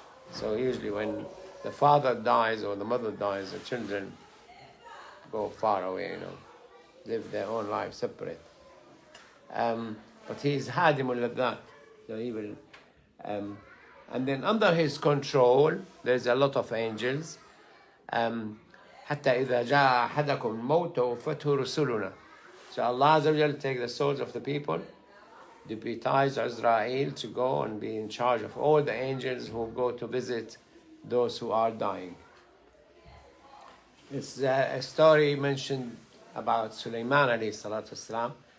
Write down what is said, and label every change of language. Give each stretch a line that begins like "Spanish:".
English: So usually when the father dies or the mother dies, the children go far away, live their own life separate. But he is Hadim al-Ladhat, so he will... and then under his control, there's a lot of angels.
Arabic: حتى إذا جاء أحدكم الموت وفته رسلنا.
English: So Allah Azza wa Jalla take the souls of the people, deputize Azrael to go and be in charge of all the angels who go to visit those who are dying. It's a story mentioned about Sulaiman alayhi salatu wasalam.